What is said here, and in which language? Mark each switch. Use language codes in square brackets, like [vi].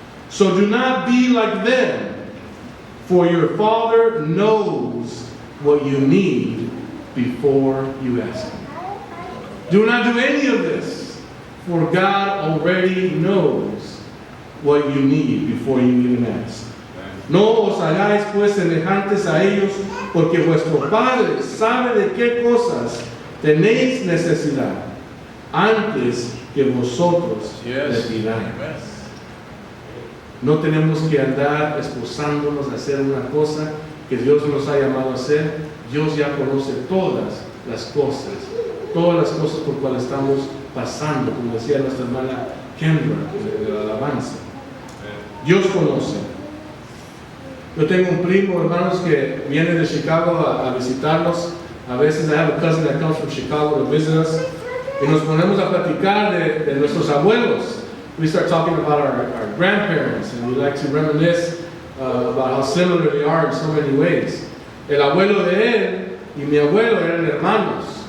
[en] So do not be like them, for your Father knows what you need before you ask Him. Do not do any of this, for God already knows what you need before you even ask. [es] No os hagáis pues semejantes a ellos, porque vuestro Padre sabe de qué cosas tenéis necesidad antes que vosotros le pidáis. No tenemos que andar esforzándonos a hacer una cosa que Dios nos ha llamado a hacer. Dios ya conoce todas las cosas por cuales estamos pasando, como decía nuestra hermana Kendra de la alabanza. Dios conoce. Yo tengo un primo, hermanos, que viene de Chicago a visitarnos. A veces [en] I have a cousin that comes from Chicago to visit us. [es] Y nos ponemos a platicar de nuestros abuelos. [en] We start talking about our grandparents, and we like to reminisce about how similar they are in so many ways. [es] El abuelo de él y mi abuelo eran hermanos.